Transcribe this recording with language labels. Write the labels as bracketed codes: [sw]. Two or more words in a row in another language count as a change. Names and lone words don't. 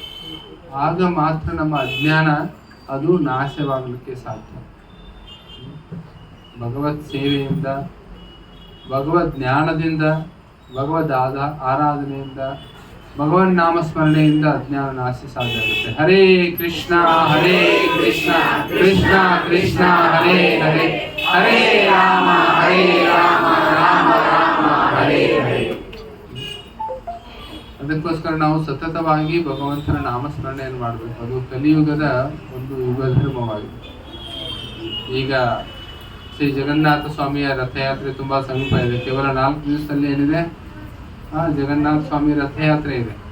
[kn] ಆಗ ಮಾತ್ರ ನಮ್ಮ ಅಜ್ಞಾನ ಅದು ನಾಶವಾಗಲಿಕ್ಕೆ ಸಾಧ್ಯ. ಭಗವತ್ ಸೇವೆಯಿಂದ, ಭಗವದ್ ಜ್ಞಾನದಿಂದ, ಭಗವದ್ ಆರಾಧನೆಯಿಂದ, ಭಗವನ್ ನಾಮಸ್ಮರಣೆಯಿಂದ ಅಜ್ಞಾನ ನಾಶ ಸಾಧ್ಯ ಆಗುತ್ತೆ. [sa] ಹರೇ ಕೃಷ್ಣ ಕೃಷ್ಣ ಕೃಷ್ಣ ಹರೇ ಹರೇ, ಹರೇ ರಾಮ ರಾಮ ರಾಮ ಹರೇ ಹರೇ. [kn] ಅದಕ್ಕೋಸ್ಕರ ನಾವು ಸತತವಾಗಿ ಭಗವಂತನ ನಾಮಸ್ಮರಣೆಯನ್ನು ಮಾಡಬೇಕು. ಅದು ಕಲಿಯುಗದ ಒಂದು ಯುಗ ಧರ್ಮವಾಗಿದೆ. ಈಗ ಶ್ರೀ ಜಗನ್ನಾಥ ಸ್ವಾಮಿಯ ರಥಯಾತ್ರೆ ತುಂಬಾ ಸಮೀಪ ಇದೆ. ಕೇವಲ 4 ದಿವಸದಲ್ಲಿ ಏನಿದೆ, ಜಗನ್ನಾಥ ಸ್ವಾಮಿ ರಥಯಾತ್ರೆ ಇದೆ.